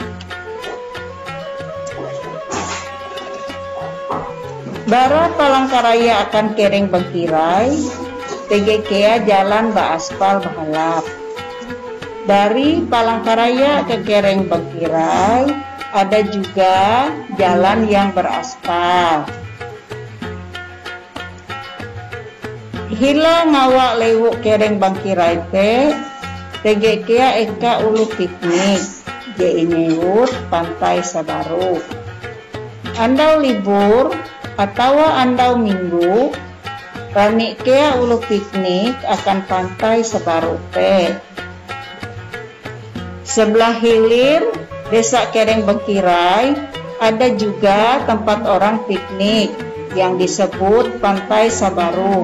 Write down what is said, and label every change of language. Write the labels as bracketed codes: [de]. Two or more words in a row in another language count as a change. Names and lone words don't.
[nij] Bara Palangkaraya akan Kereng Bangkirai, TGK jalan baaspal bahalap. [id] Dari Palangkaraya ke Kereng Bangkirai ada juga jalan yang beraspal. [nij] Hila ngawak lewuk Kereng Bangkirai TGK eka ulu piknik je inyewut Pantai Sabaru. Andau libur atau andau minggu, rani kea ulu piknik akan Pantai Sabaru te. [id] Sebelah hilir Desa Kereng Bangkirai ada juga tempat orang piknik yang disebut Pantai Sabaru.